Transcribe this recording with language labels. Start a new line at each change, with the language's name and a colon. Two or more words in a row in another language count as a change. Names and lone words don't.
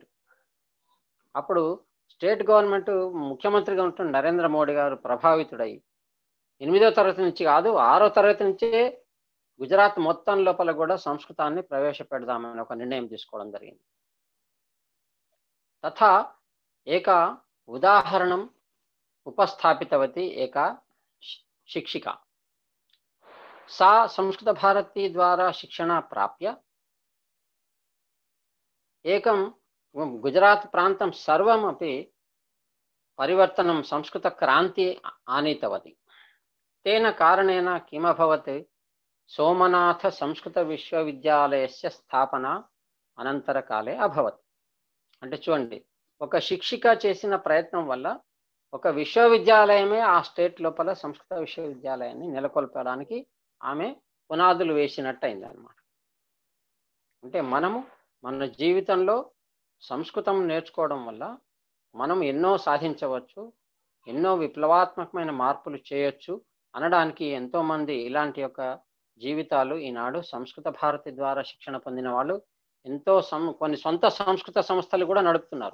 Telugu: అప్పుడు
English: state government
Telugu: ముఖ్యమంత్రిగా ఉంటున్న నరేంద్ర మోడీ గారు ప్రభావితుడై 8వ తరగతి నుంచి కాదు 6వ తరగతి నుంచే గుజరాత్ మొత్తం లోపల కూడా సంస్కృతాన్ని ప్రవేశపెడదామని ఒక నిర్ణయం తీసుకోవడం జరిగింది.
Sanskrit: తథా ఏక ఉదాహరణం ఉపస్థాపితవతి ఏక శిక్షిక. सा संस्कृत भारती द्वारा शिक्षण प्राप्य एकं गुजरात प्रान्तं सर्वमपि परिवर्तनं संस्कृत क्रांति आनीतवती. तेन कारणेन किमभवत्, सोमनाथ संस्कृत विश्वविद्यालयस्य స్థాపన అనంతరకాలే అభవత్.
Telugu: అంటే చూడండి, ఒక శిక్షిక చేసిన ప్రయత్నం వల్ల ఒక విశ్వవిద్యాలయమే ఆ స్టేట్ లోపల సంస్కృత విశ్వవిద్యాలయాన్ని నెలకొల్పడానికి ఆమె పునాదులు వేసినట్టు అయింది అన్నమాట. అంటే మనము మన జీవితంలో సంస్కృతం నేర్చుకోవడం వల్ల మనం ఎన్నో సాధించవచ్చు, ఎన్నో విప్లవాత్మకమైన మార్పులు చేయొచ్చు అనడానికి ఎంతోమంది ఇలాంటి యొక్క జీవితాలు ఈనాడు సంస్కృత భారతి ద్వారా శిక్షణ పొందిన వాళ్ళు ఎంతో కొన్ని సొంత సంస్కృత సంస్థలు కూడా నడుపుతున్నారు.